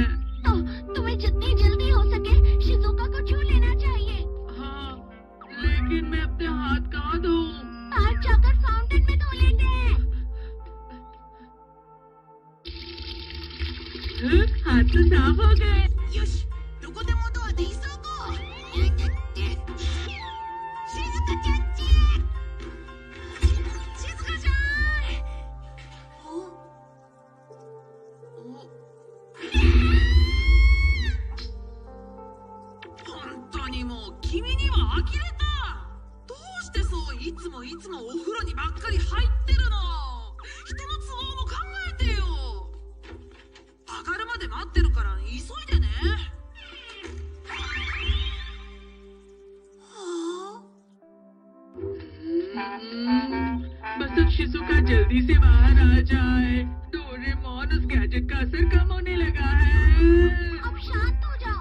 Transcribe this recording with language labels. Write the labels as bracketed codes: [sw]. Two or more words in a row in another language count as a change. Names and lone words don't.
[hi] तो तुम्हें जितनी जल्दी हो सके शिजुका को छू लेना चाहिए। हाँ, लेकिन मैं अपने हाथ कहाँ धोऊं? बाहर जाकर फाउंटेन में धो लेते हैं। हाथ तो साफ हो गए। [ja] よし、どこでもドアで急ごう。静香ちゃんち。静香ちゃん。本当にもう君には呆れた。どうしてそういつもお風呂にばっかり入ってるの。人の都合も考えてよ。上がるまで待ってるから急いでね。 [hi] बस अब शिजुका जल्दी से बाहर आ जाए। डोरेमोन, उस गैजेट का असर कम होने लगा है। अब शांत हो जाओ।